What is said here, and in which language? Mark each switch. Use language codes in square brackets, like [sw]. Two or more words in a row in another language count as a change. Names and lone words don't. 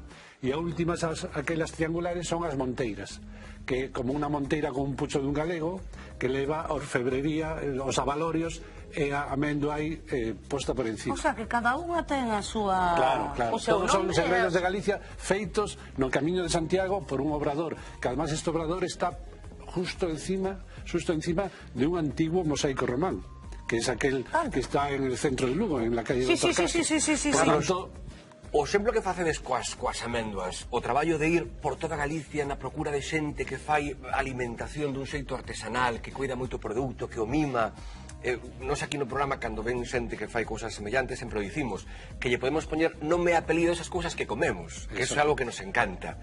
[gl] E a últimas, aquelas triangulares, son as monteiras, que como unha monteira con un pucho dun galego, que leva a orfebrería, os abalorios e a amendua aí posta por encima. [es] O sea, [gl] que cada unha ten a súa... Claro. Todos son segredos de Galicia feitos no Camiño de Santiago por un obrador, que además este obrador está justo encima de un antiguo mosaico román, [es] que es aquel que está en el centro de Lugo, en la calle de Doctor Castro. [gl] Sí. Por tanto, o exemplo que facedes coas améndoas, o traballo de ir por toda Galicia na procura de xente que fai alimentación dun xeito artesanal, que cuida moito o produto, que o mima. Nos aquí no programa, cando ven xente que fai cousas semellantes, sempre o dicimos, que lle podemos poñer nome e apelido esas cousas que comemos, que eso é algo que nos encanta.